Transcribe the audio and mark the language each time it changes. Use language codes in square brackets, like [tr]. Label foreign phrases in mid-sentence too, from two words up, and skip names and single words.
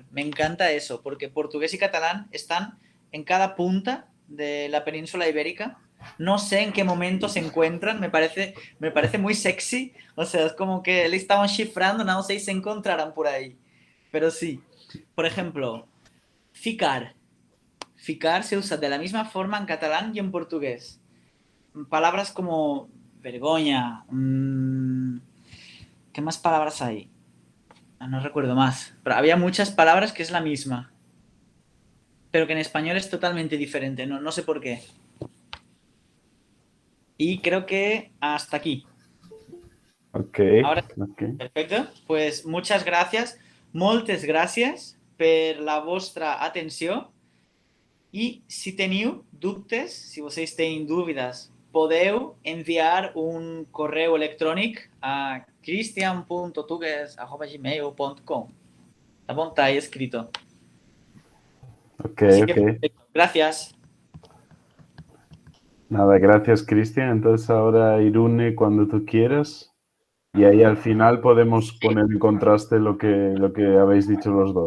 [es] Me encanta eso, porque portugués y catalán están en cada punta de la península ibérica. No sé en qué momento se encuentran, me parece muy sexy. O sea, es como que le estaban cifrando, no sé si se encontrarán por ahí. Pero sí. Por ejemplo, ficar. Ficar se usa de la misma forma en catalán y en portugués. Palabras como vergoña. ¿Qué más palabras hay? No recuerdo más. Pero había muchas palabras que es la misma. Pero que en español es totalmente diferente. No sé por qué. Y creo que hasta aquí. Ok. Ahora, okay. Perfecto. Pues muchas gracias. [ca] Moltes gràcies per la vostra atenció. I si teniu dubtes, si [pt] vocês têm dúvidas [ca] podeu enviar un correu electrònic a cristian.tugues@gmail.com. [pt] Tá bom? [es] Está ahí escrito. Ok, Así ok. que, perfecto. Gracias. Nada, gracias, Cristian. Entonces ahora Irune cuando tú quieras. Y ahí al final podemos poner en contraste lo que habéis dicho los dos.